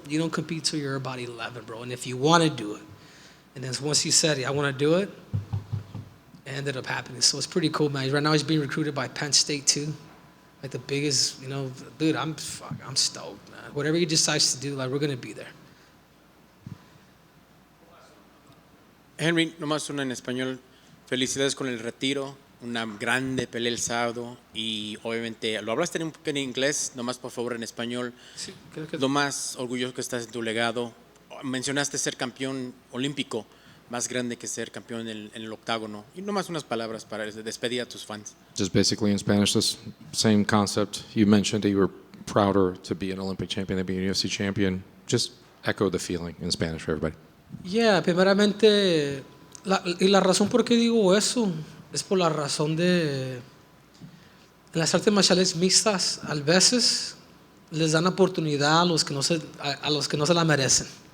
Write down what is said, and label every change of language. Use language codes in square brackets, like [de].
[en] You don't compete till you're about 11, bro. And if you want to do it, and then once he said, yeah, I want to do it, it ended up happening. So it's pretty cool, man. Right now he's being recruited by Penn State too. Like the biggest, you know, dude, I'm stoked, man. Whatever he decides to do, like we're going to be there. [es] Henry, nomás una en español. Felicidades con el retiro. Una grande pelea el sábado y obviamente lo hablaste un poco en inglés, nomás por favor en español. Sí, creo que Lo más orgulloso que estás en tu legado. Mencionaste ser campeón olímpico, más grande que ser campeón en el octágono. Y nomás unas palabras para despedir a tus fans. [en] Just basically in Spanish, this same concept. You mentioned that you were prouder to be an Olympic champion than be an UFC champion. Just echo the feeling in Spanish for everybody. [es] Yeah, primeramente, la razón por qué digo eso es por la razón de en las artes marciales mixtas, a veces les dan oportunidad a los que no se la merecen.